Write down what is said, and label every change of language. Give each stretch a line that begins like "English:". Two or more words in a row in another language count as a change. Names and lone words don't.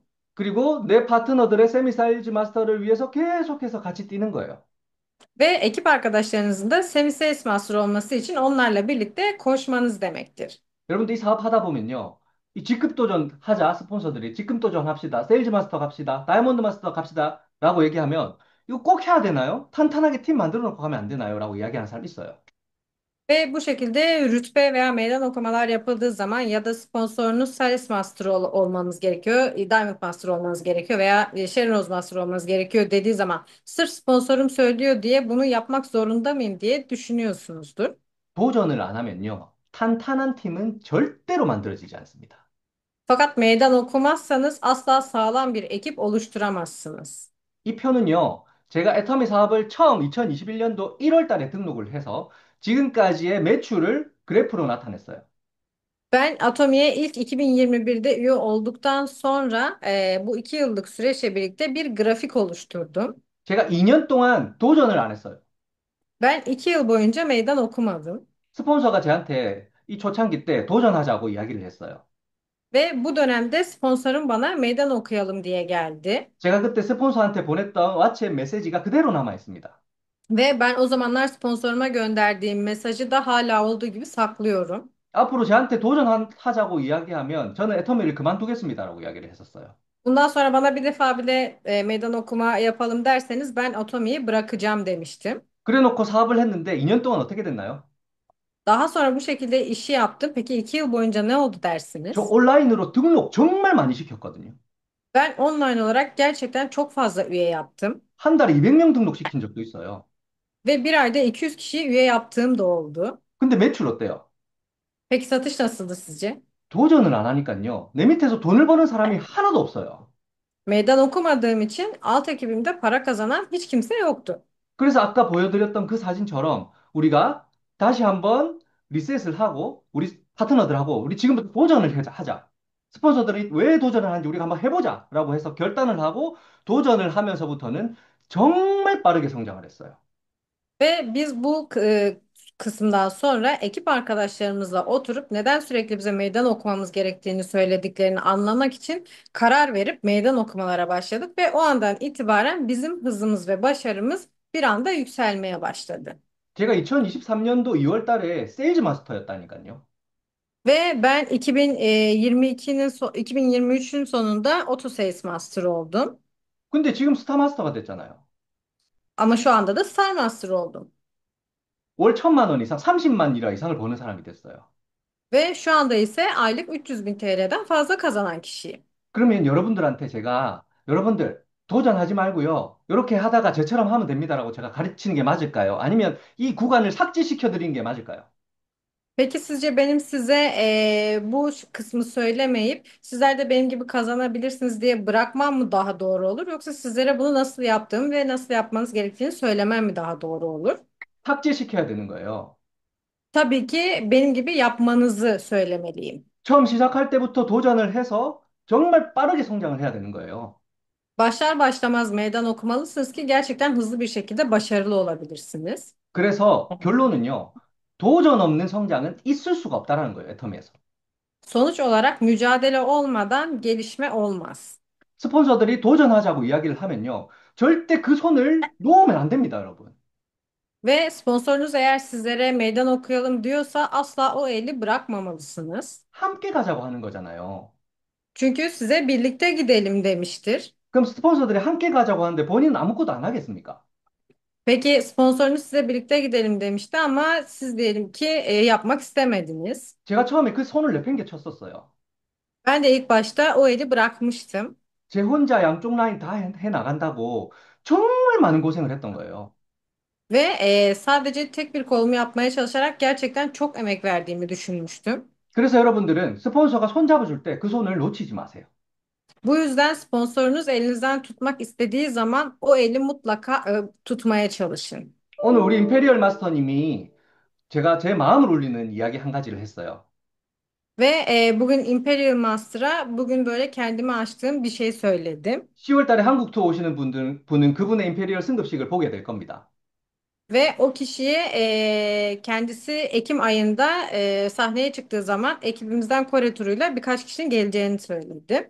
Korean: 그리고 내 파트너들의 세미 세일즈 마스터를 위해서 계속해서 같이 뛰는 거예요.
Turkish: Ve ekip arkadaşlarınızın da semi sales master olması için onlarla birlikte koşmanız demektir.
Korean: 여러분들 이 사업 하다 보면요. 이 직급 도전 하자, 스폰서들이. 직급 도전 합시다. 세일즈 마스터 갑시다. 다이아몬드 마스터 갑시다. 라고 얘기하면 이거 꼭 해야 되나요? 탄탄하게 팀 만들어 놓고 가면 안 되나요? 라고 이야기하는 사람 있어요.
Turkish: Ve bu şekilde rütbe veya meydan okumalar yapıldığı zaman ya da sponsorunuz Sales Master olmanız gerekiyor, Diamond Master olmanız gerekiyor veya Sharon Master olmanız gerekiyor dediği zaman sırf sponsorum söylüyor diye bunu yapmak zorunda mıyım diye düşünüyorsunuzdur.
Korean: 도전을 안 하면요. 탄탄한 팀은 절대로 만들어지지 않습니다.
Turkish: Fakat meydan okumazsanız asla sağlam bir ekip oluşturamazsınız.
Korean: 이 표는요. 제가 애터미 사업을 처음 2021년도 1월 달에 등록을 해서 지금까지의 매출을 그래프로 나타냈어요.
Turkish: Ben Atomi'ye ilk 2021'de üye olduktan sonra bu 2 yıllık süreçle birlikte bir grafik oluşturdum.
Korean: 제가 2년 동안 도전을 안 했어요.
Turkish: Ben 2 yıl boyunca meydan okumadım.
Korean: 스폰서가 저한테 이 초창기 때 도전하자고 이야기를 했어요.
Turkish: Ve bu dönemde sponsorum bana meydan okuyalım diye geldi.
Korean: 제가 그때 스폰서한테 보냈던 왓츠앱 메시지가 그대로 남아 있습니다.
Turkish: Ve ben o zamanlar sponsoruma gönderdiğim mesajı da hala olduğu gibi saklıyorum.
Korean: 앞으로 저한테 도전하자고 이야기하면 저는 애터미를 그만두겠습니다라고 이야기를 했었어요.
Turkish: Bundan sonra bana bir defa bile meydan okuma yapalım derseniz ben Atomi'yi bırakacağım demiştim.
Korean: 그래 놓고 사업을 했는데 2년 동안 어떻게 됐나요?
Turkish: Daha sonra bu şekilde işi yaptım. Peki 2 yıl boyunca ne oldu
Korean: 저
Turkish: dersiniz?
Korean: 온라인으로 등록 정말 많이 시켰거든요.
Turkish: Ben online olarak gerçekten çok fazla üye yaptım.
Korean: 한 달에 200명 등록시킨 적도 있어요.
Turkish: Ve bir ayda 200 kişiyi üye yaptığım da oldu.
Korean: 근데 매출 어때요?
Turkish: Peki satış nasıldı sizce?
Korean: 도전을 안 하니까요. 내 밑에서 돈을 버는 사람이 하나도 없어요.
Turkish: Meydan okumadığım için alt ekibimde para kazanan hiç kimse yoktu.
Korean: 그래서 아까 보여드렸던 그 사진처럼 우리가 다시 한번 리셋을 하고 우리 파트너들하고 우리 지금부터 도전을 하자. 스폰서들이 왜 도전을 하는지 우리가 한번 해보자라고 해서 결단을 하고 도전을 하면서부터는 정말 빠르게 성장을 했어요.
Turkish: Ve biz bu kısımdan sonra ekip arkadaşlarımızla oturup neden sürekli bize meydan okumamız gerektiğini söylediklerini anlamak için karar verip meydan okumalara başladık ve o andan itibaren bizim hızımız ve başarımız bir anda yükselmeye başladı.
Korean: 제가 2023년도 2월 달에 세일즈 마스터였다니까요.
Turkish: Ve ben 2023'ün sonunda Auto Sales Master oldum.
Korean: 근데 지금 스타 마스터가 됐잖아요.
Turkish: Ama şu anda da Star Master oldum.
Korean: 월 1,000만 원 이상, 30만 리라 이상을 버는 사람이 됐어요.
Turkish: Ve şu anda ise aylık 300 bin TL'den fazla kazanan kişiyim.
Korean: 그러면 여러분들한테 제가 여러분들 도전하지 말고요. 이렇게 하다가 저처럼 하면 됩니다라고 제가 가르치는 게 맞을까요? 아니면 이 구간을 삭제시켜 드리는 게 맞을까요?
Turkish: Peki sizce benim size bu kısmı söylemeyip sizler de benim gibi kazanabilirsiniz diye bırakmam mı daha doğru olur? Yoksa sizlere bunu nasıl yaptığım ve nasıl yapmanız gerektiğini söylemem mi daha doğru olur?
Korean: 삭제시켜야 되는 거예요.
Turkish: Tabii ki benim gibi yapmanızı söylemeliyim.
Korean: 처음 시작할 때부터 도전을 해서 정말 빠르게 성장을 해야 되는 거예요.
Turkish: Başlar başlamaz meydan okumalısınız ki gerçekten hızlı bir şekilde başarılı olabilirsiniz.
Korean: 그래서 결론은요. 도전 없는 성장은 있을 수가 없다라는 거예요, 애터미에서.
Turkish: Sonuç olarak mücadele olmadan gelişme olmaz.
Korean: 스폰서들이 도전하자고 이야기를 하면요. 절대 그 손을 놓으면 안 됩니다, 여러분.
Turkish: Ve sponsorunuz eğer sizlere meydan okuyalım diyorsa asla o eli bırakmamalısınız.
Korean: 함께 가자고 하는 거잖아요.
Turkish: Çünkü size birlikte gidelim demiştir.
Korean: 그럼 스폰서들이 함께 가자고 하는데 본인은 아무것도 안 하겠습니까?
Turkish: Peki sponsorunuz size birlikte gidelim demişti ama siz diyelim ki yapmak istemediniz.
Korean: 제가 처음에 그 손을 내팽개쳤었어요.
Turkish: Ben de ilk başta o eli bırakmıştım.
Korean: 제 혼자 양쪽 라인 다 해 나간다고 정말 많은 고생을 했던 거예요.
Turkish: Ve sadece tek bir kolumu yapmaya çalışarak gerçekten çok emek verdiğimi düşünmüştüm.
Korean: 그래서 여러분들은 스폰서가 손 잡아줄 때 그 손을 놓치지 마세요.
Turkish: Bu yüzden sponsorunuz elinizden tutmak istediği zaman o eli mutlaka tutmaya çalışın.
Korean: 오늘 우리 임페리얼 마스터님이 제가 제 마음을 울리는 이야기 한 가지를 했어요.
Turkish: Ve bugün Imperial Master'a bugün böyle kendime açtığım bir şey söyledim.
Korean: 10월 달에 한국 투어 오시는 분은 그분의 임페리얼 승급식을 보게 될 겁니다.
Turkish: Ve o kişiye kendisi Ekim ayında sahneye çıktığı zaman ekibimizden Kore turuyla birkaç kişinin geleceğini söyledi.